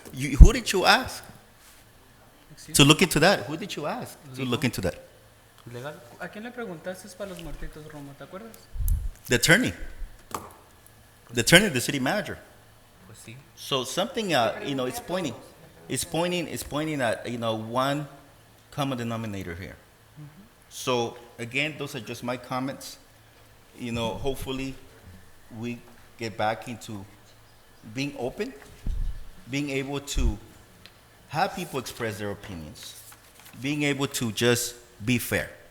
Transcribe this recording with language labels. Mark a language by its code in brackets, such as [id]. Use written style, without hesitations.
[en] Who did you ask to look into that? Who did you ask to look into that? Legal. [es] ¿A quién le preguntaste para los muertitos, Romo? ¿Te acuerdas? [en] The attorney. The attorney, the city manager. [es] Pues sí. [en] So something, it's pointing at, one common denominator here. So again, those are just my comments. Hopefully we get back into being open, being able to have people express their opinions, being able to just be fair.